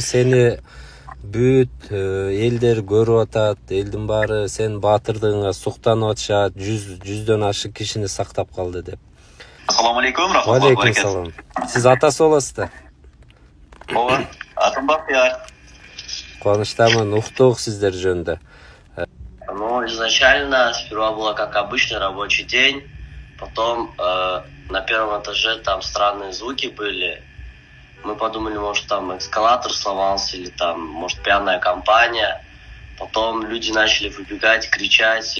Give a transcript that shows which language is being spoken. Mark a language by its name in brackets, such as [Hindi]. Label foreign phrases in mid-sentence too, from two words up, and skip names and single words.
[Kyrgyz] Сени бүт элдер көрүп атат, элдин баары сен баатырдыгыңа суктанып атышат, жүздөн ашык кишини сактап калды деп. [Uzbek] Assalomu alaykum, rahmatullohi Алейкум barakatuh. [Kyrgyz] салам. Сиз атасы болосуз да? Ооба, атым Бактияр. Кубанычтамын, уктук сиздер жөнүндө. [Russian] Ну, изначально сперва было как обычный рабочий день, потом на первом этаже там странные звуки были. Мы подумали, может там эскалатор сломался или там, может, пьяная компания. Потом люди начали выбегать, кричать.